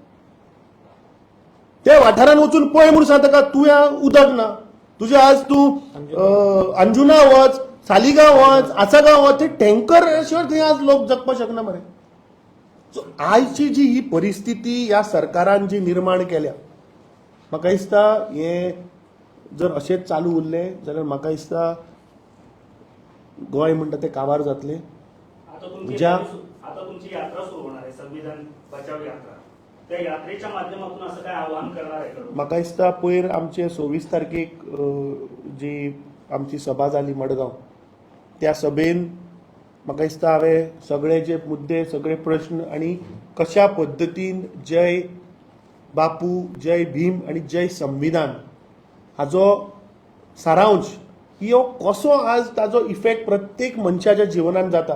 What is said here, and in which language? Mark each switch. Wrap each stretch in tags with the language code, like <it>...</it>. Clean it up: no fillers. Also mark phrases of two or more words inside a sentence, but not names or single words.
<kok>त्या वाठारान वचून पळय म्हणून सांगता का तुवें उदक ना तुझे आज तूं अंजुना वच सालिगांव वच आसागांव वच ते टँकर शिवाय थंय आज लोक जगपाक शकना मरे सो आयची जी ही परिस्थिती ह्या सरकारान जी निर्माण केल्या म्हाका दिसता हे जर अशेंच चालू उरले जाल्यार म्हाका दिसता गोंय म्हणटा ते काबार जातले</kok> <mr>आता तुमची यात्रा सुरू होणार आहे संविधान बचाव यात्रा त्या यात्रेच्या माध्यमातून असं काय आवाहन करणार आहे का</mr> <kok>म्हाका दिसता पयर आमचे 26 तारखेक जी आमची सभा जाली मडगांव त्या सभेन म्हाका दिसता हांवें सगळे जे मुद्दे सगळे प्रश्न आनी कशा पद्दतीन जय बापू जय भीम आनी जय संविधान हाजो सारांश हो कसो आज ताजो इफेक्ट प्रत्येक मनशाच्या जिवनात जाता</kok>